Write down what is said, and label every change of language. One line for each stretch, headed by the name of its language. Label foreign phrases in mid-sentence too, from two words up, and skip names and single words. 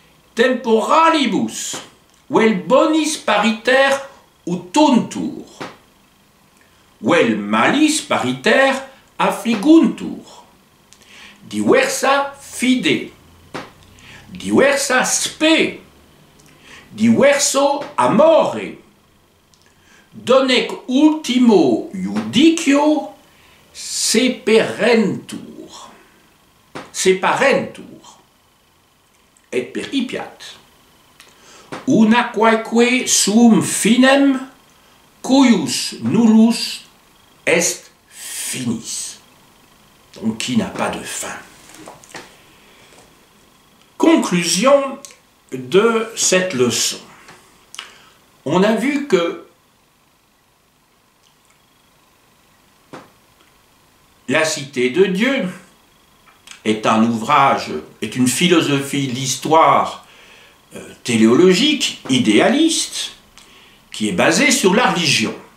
Latin: temporalibus, vel bonis pariter utuntur, vel malis pariter affliguntur, diversa fide, diversa spe, diverso amore, donec ultimo iudicio separentur, et peripiat, una quaeque sum finem cuius nullus est finis.
French: Donc qui n'a pas de fin. Conclusion de cette leçon. On a vu que La Cité de Dieu est un ouvrage, est une philosophie de l'histoire téléologique, idéaliste, qui est basée sur la religion.